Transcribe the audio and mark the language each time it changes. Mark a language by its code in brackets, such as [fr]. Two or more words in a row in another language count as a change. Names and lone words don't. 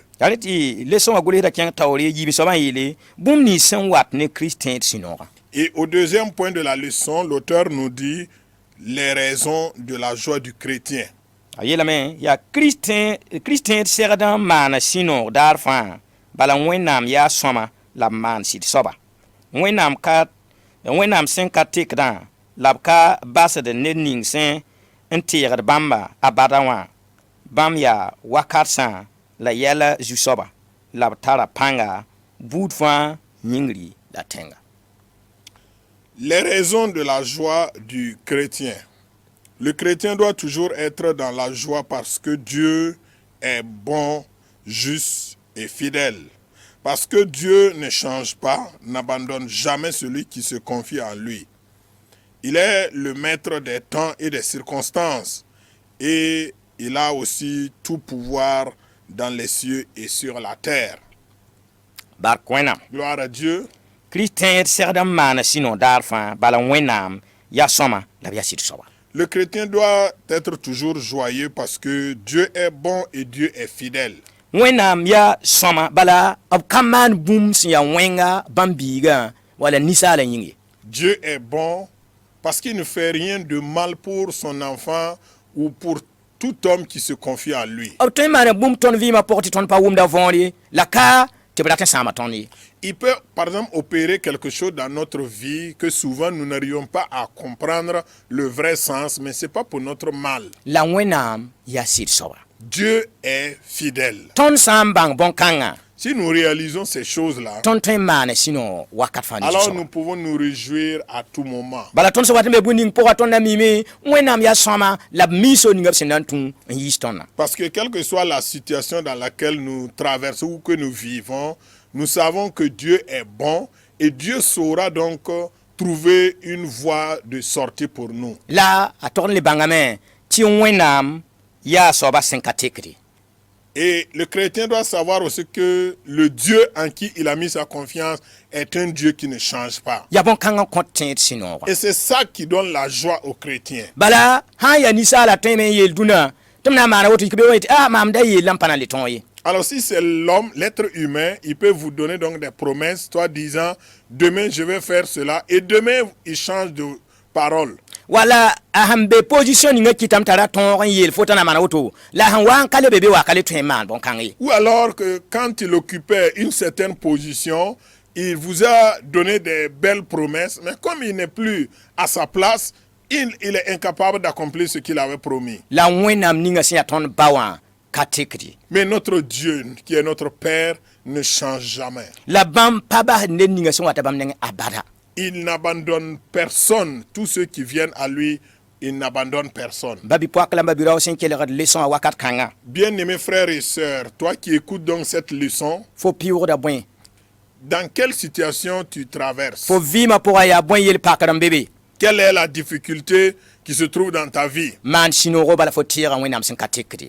[mos] yaa tɩ leçon wã gʋlsda kẽng taoor ye yiib soabã n yeele bũmb nins sẽn wat ne kirist tẽed sũ-noogã. [fr] Et au deuxième point de la leçon, l'auteur nous dit les raisons de la joie du chrétien. [mos] A yeelame yaa kirist tẽed segd n maana sũ-noog daar fãa bala wẽnnaam yaa sõma la b maan sɩd soaba. Wẽnnaam sẽn ka tekdã la b ka basd ned ning sẽn n teegd bãmba a bada wã bãmb yaa wakatsã la yɛla zu-soaba la b tara pãnga buud fãa yĩngri la tẽnga. [fr] Les raisons de la joie du chrétien. Le chrétien doit toujours être dans la joie parce que Dieu est bon, juste et fidèle. Parce que Dieu ne change pas, n'abandonne jamais celui qui se confie en lui. Il est le maître des temps et des circonstances. Et il a aussi tout pouvoir dans les cieux et sur la terre. [mos] Bark wẽnnaam. [fr] Gloire à Dieu. [mos] Kirist tẽed segd n maana sũ-noog daar fãa bala wẽnnaam yaa sõma la b yaa sɩd soaba. [fr] Le chrétien doit être toujours joyeux parce que Dieu est bon et Dieu est fidèle. [mos] Wẽnnaam yaa sõma bala b ka maan bũmb sẽn yaa wẽnga bãmb biigã wala ninsaala yĩng ye. [fr] Dieu est bon parce qu'il ne fait rien de mal pour son enfant ou pour tout homme qui se confie en lui. [mos] B tõe n maana bũmb tõnd vɩɩmã pʋg tɩ tõnd pa wʋmda võor ye la ka tɩ b rat n sãama tõnd ye. [fr] Il peut, par exemple, opérer quelque chose dans notre vie que souvent nous n'arrivons pas à comprendre le vrai sens, mais ce n'est pas pour notre mal. [mos] La wẽnnaam yaa sɩd soaba. [fr] Dieu est fidèle. [mos] Tõnd sã n bãng bõn-kãngã [fr] Si nous réalisons ces choses-là, [mos] tõnd tõe n maana sũ-noog wakat fãa ne alors sɩd nous soaba. [fr] pouvons nous réjouir à tout moment. [mos] Bala tõnd sẽn wat n be bũmb ning pʋga tõnd na miime wẽnnaam yaa sõma la b miis so ninga b sẽn na n tũ n yiis tõndã. [fr] Parce que quelle que soit la situation dans laquelle nous traversons ou que nous vivons, nous savons que Dieu est bon et Dieu saura donc trouver une voie de sortie pour nous. [mos] La a tog n le bãngame tɩ wẽnnaam yaa soaba sẽn ka tekre. [fr] Et le chrétien doit savoir aussi que le Dieu en qui il a mis sa confiance est un Dieu qui ne change pas. [mos] Ya bõn-kãngã kõ tẽed sũ-noogã. [fr] Et c'est ça qui donne la joie aux chrétiens. [mos] Bala sã n yaa ninsaala tõe me n yeel dũnã tɩ m na n maana woto tɩ be wẽ tɩ maam da yeellã n pa na le tõog ye. [fr] Alors si c'est l'homme, l'être humain, il peut vous donner donc des promesses, toi disant, demain je vais faire cela, et demain il change de parole. [mos] Wala a sẽn be position ninga kɩtame t'a ra tõog n yeel fo t'a na maana woto la sẽn wa n ka le be wa ka le tõe n maan bõn-kãng ye. [fr] Ou alors que quand il occupait une certaine position, il vous a donné des belles promesses, mais comme il n'est plus à sa place, il est incapable d'accomplir ce qu'il avait promis. [mos] La wẽnnaam ninga sẽn yaa tõnd ba wã ka tekre. [fr] Mais notre Dieu, qui est notre Père, ne change jamais. [mos] La bãmb pa basd ned ninga sẽn wata bãmb neng abada. [fr] Il n'abandonne personne. Tous ceux qui viennent à lui, il n'abandonne personne. [mos] Ba bi-poak la ba bi-rao sẽn kelgd leçon a wakat kãngã. [fr] Bien-aimés frères et sœurs, toi qui écoutes donc cette leçon, [mos] Fo pɩʋʋgda bõe. [fr] dans quelle situation tu traverses? [mos] Fo vɩɩmã pʋgã yaa bõe yel-pakd n be be. [fr] Quelle est la difficulté qui se trouve dans ta vie? [mos] Maan sũ-noogo bala fo tɩɩgã wẽnnaam sẽn ka tekre.